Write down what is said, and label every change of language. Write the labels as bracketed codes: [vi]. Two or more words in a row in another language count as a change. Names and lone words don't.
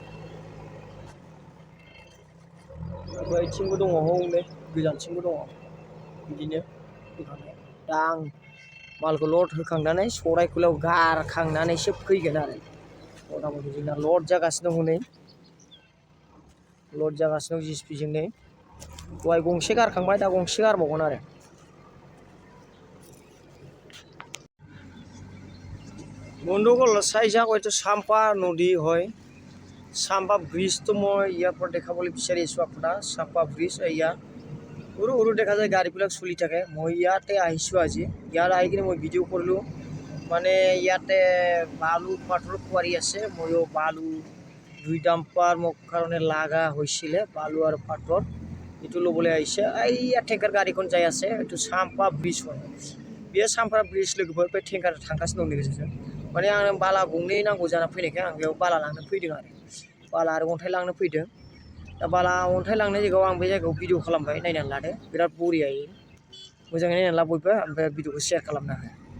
[brx] बैथिंबो दङ हौनै गोजानथिंबो दङ बिदिनो बोखांनाय दा आं मालखौ लड होखांनानै सरायखुलायाव गारखांनानैसो फैगोन आरो मथा मथि जोंना लड जागासिनो दं हनै लड जागासिनो दं जिसिपिजों नै दहाय गंसे गारखांबाय दा गंसे गारबावगोन आरो [as] বন্ধুসকল চাই যাওক এইটো চাম্পা নদী হয় চাম্পা ব্ৰিজটো মই ইয়াৰ পৰা দেখাবলৈ বিচাৰি আছোঁ আপোনাক চাম্পা ব্ৰিজ এয়া সৰু সৰু দেখা যায় গাড়ীবিলাক চলি থাকে মই ইয়াতে আহিছোঁ আজি ইয়াত আহি কিনে মই ভিডিঅ' কৰিলোঁ মানে ইয়াতে বালু পাথৰ কুৱাৰি আছে ময়ো বালু দুই ডাম্পাৰ মোৰ কাৰণে লাগা হৈছিলে বালু আৰু পাথৰ এইটো ল'বলৈ আহিছে এইয়া টেংকাৰ গাড়ীখন যাই আছে এইটো চাম্পা ব্ৰিজ হয় [brx] बेयो सामफ्रा ब्रिज लोगोफोर बे टेंकार थांगासिनो दं गेजेरजों माने आं बाला गंनै नांगौ जाना फैनायखाय आं बेयाव बाला लांनो फैदों आरो बाला आरो अन्थाइ लांनो फैदों दा बाला अन्थाइ लांनाय जायगायाव आं बे जायगायाव भिडिअ खालामबाय नायनानै लादो बिराद बरियायै मोजाङै नायनानै ला बयबो ओमफ्राय भिडिअखौ शेयार खालामना हो